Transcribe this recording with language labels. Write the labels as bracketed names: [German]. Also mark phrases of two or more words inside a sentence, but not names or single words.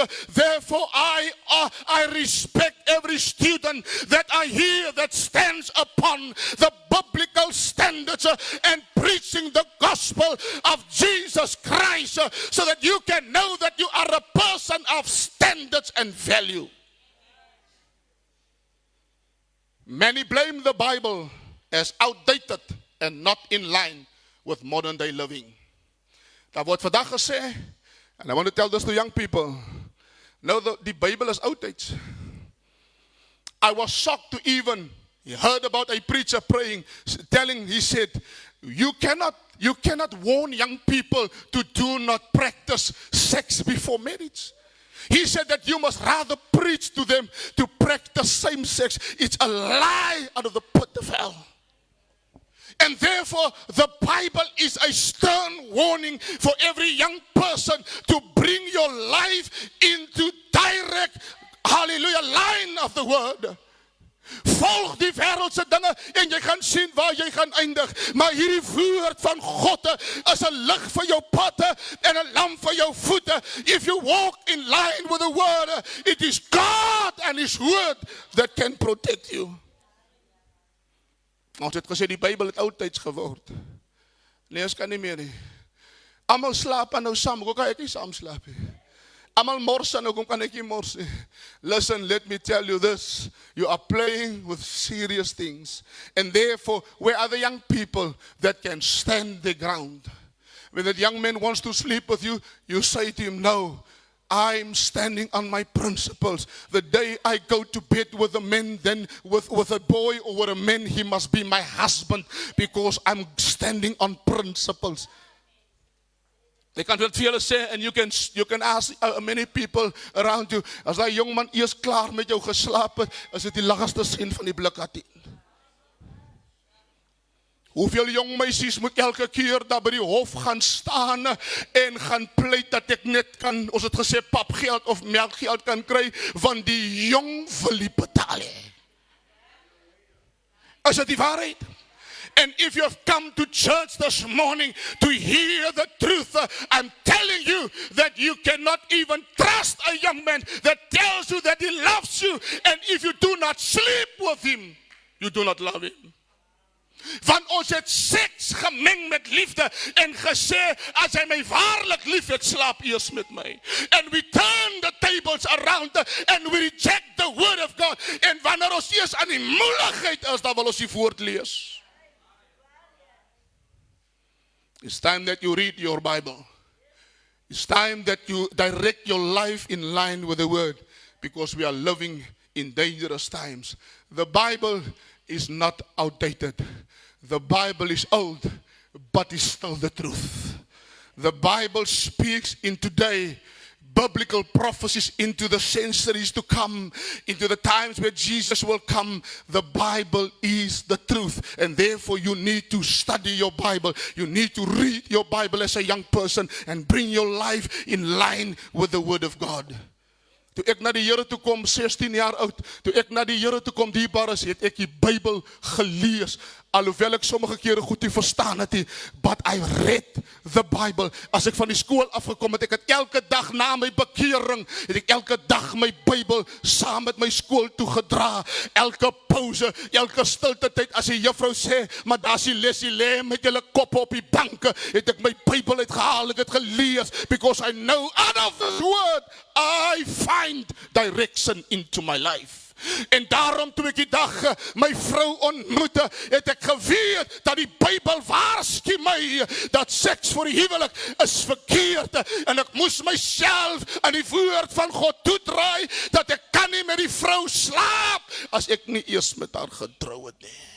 [English] Therefore, I respect every student that I hear that stands upon the biblical standards and preaching the gospel of Jesus Christ, so that you can know that you are a person of standards and value. Many blame the Bible as outdated and not in line with modern day living. [Afrikaans] Daar word vandag gesê, [English] and I want to tell this to young people, no, [Afrikaans] die Bible is oudtyds. [English] I was shocked to even, he heard about a preacher praying, he said, you cannot warn young people to do not practice sex before marriage. He said that you must rather preach to them to practice same sex. It's a lie out of the pit of hell. And therefore, the Bible is a stern warning for every young person to bring your life into direct, hallelujah, line of the word. [Afrikaans] Volg die wêreldse dinge en jy gaan sien waar jy gaan eindig. Maar hierdie woord van God is 'n lig vir jou pad en 'n lamp vir jou voete. [English] If you walk in line with the word, it is God and his word that can protect you. [Afrikaans] Ons het gesê die Bybel het oudtyds geword. Nee, ons kan nie meer nie. Almal slaap nou saam, hoe kan ek nie saam slaap nie? Almal mors en hoekom kan ek nie mors nie? [English] Listen, let me tell you this. You are playing with serious things. And therefore, where are the young people that can stand the ground? When that young man wants to sleep with you, you say to him, no, I'm standing on my principles. The day I go to bed with a man, then with a boy or with a man, he must be my husband because I'm standing on principles. [Afrikaans] They kan dit vir julle sê, [English] and you can ask many people around you, [Afrikaans] as daai jong man eers klaar met jou geslaap het, is dit die lagste sin van die blikkatie. Hoeveel jong meisies moet elke keer daar by die hof gaan staan en gaan pleit dat ek net kan, ons het gesê papgeld of melkgeld kan kry, want die jong wil nie betaal hê. Is dit die waarheid? [English] And if you have come to church this morning to hear the truth, I'm telling you that you cannot even trust a young man that tells you that he loves you. And if you do not sleep with him, you do not love him. [Afrikaans] Want ons het seks gemeng met liefde en gesê, as hy my waarlik lief het, slaap eers met my. [English] And we turn the tables around and we reject the word of God. [Afrikaans] En wanneer ons eers aan die moeilikheid is, dan wil ons die woord lees. [English] It's time that you read your Bible. It's time that you direct your life in line with the word, because we are living in dangerous times. The Bible is not outdated. The Bible is old, but it's still the truth. The Bible speaks in today biblical prophecies into the centuries to come, into the times where Jesus will come. The Bible is the truth, and therefore you need to study your Bible. You need to read your Bible as a young person and bring your life in line with the word of God. [Afrikaans] Toe ek na die Here toe kom, 16 jaar oud, toe ek na die Here toe kom, dierbaar is, het ek die Bybel gelees. Alhoewel ek sommige kere goed nie verstaan het nie, [English] but I read the Bible. [Afrikaans] As ek van die skool afgekom het, ek het elke dag na my bekering, het ek elke dag my Bybel saam met my skool toe gedra. Elke pauze, elke stilte tyd, as die juffrou sê, maar daar is die lesie, lê met julle kop op die banke, het ek my Bybel uitgehaal, ek het gelees, [English] because I know out of this word, I find direction into my life. [Afrikaans] En daarom toe ek die dag my vrou ontmoette, het ek geweet dat die Bybel waarsku my dat seks voor die huwelik is verkeerd, en ek moes myself aan die woord van God toedraai, dat ek kan nie met die vrou slaap as ek nie eers met haar getrou het nie.